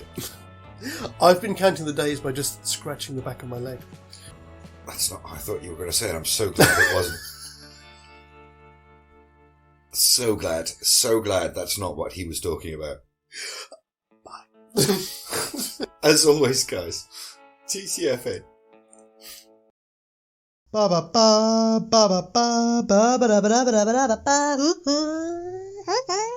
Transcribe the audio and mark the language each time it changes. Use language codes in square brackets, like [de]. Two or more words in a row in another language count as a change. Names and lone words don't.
[en] I've been counting the days by just scratching the back of my leg. That's not. I thought you were going to say it. I'm so glad it wasn't. So glad that's not what he was talking about. Bye. As always, guys, TCFA. Ba ba ba ba ba ba ba ba ba ba ba ba ba ba.